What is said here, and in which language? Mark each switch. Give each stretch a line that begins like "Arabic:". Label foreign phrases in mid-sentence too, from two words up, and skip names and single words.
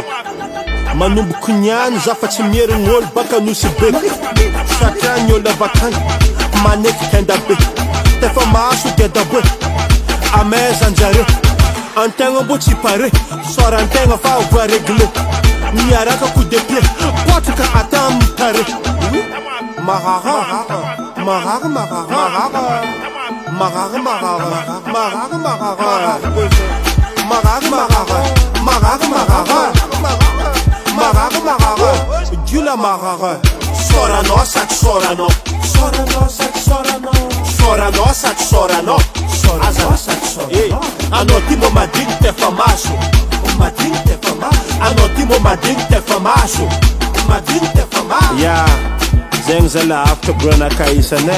Malagasy: Manomboky niany za fa tsy mierigny olo baka nosy be. Satria ny olo avakany maneky tenda be. Tefa maso geda be. Amezanjare antegna mbo tsy pare. Sorantegna fa voa réglé. Miaraka
French: coup de pied
Malagasy: potraka ata amin'ny pare. Marara marara marara marara marara marara marara marara marara marara marara marara marara Giula marara. Soranao sady soranao. Soranao sady soranao. Soranao sady soranao. Soranao sady soranao. Anao ty mo madigny tefa maso. Madigny tefa maso. Anao ty mo madigny tefa maso. Madigny tefa maso. Ya zegny zala afaka bronaka isane.